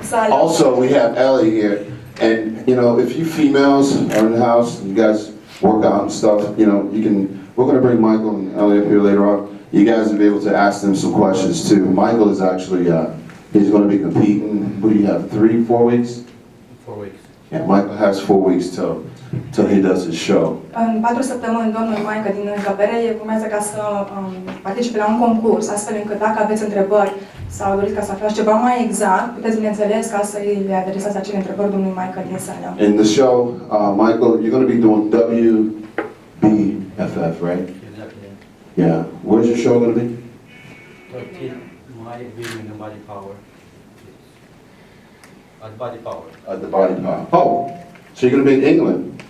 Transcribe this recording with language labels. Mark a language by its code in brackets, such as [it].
[en] Also, we have Ellie here, and you know, if you females are in the house, you guys work out and stuff, you know, you can. We're going to bring Michael and Ellie up here later on. You guys will be able to ask them some questions too. Michael is actually, he's going to be competing. What do you have? 3, 4 weeks? 4 weeks. Yeah, Michael has 4 weeks till he does his show. [ro] În 4 săptămâni, domnul Maică din încăpere urmează ca să participe la un concurs, astfel încât dacă aveți întrebări sau doriți ca să aflați ceva mai exact, puteți, bineînțeles, ca să le adresați acele întrebări domnului Maică din sală. [en] In the show, Michael, you're going to be doing WBFF, right? Exactly. Yeah. Where's your show going to be? My building the body power. At body power. At the Body Power. Oh, so you're going to be in England?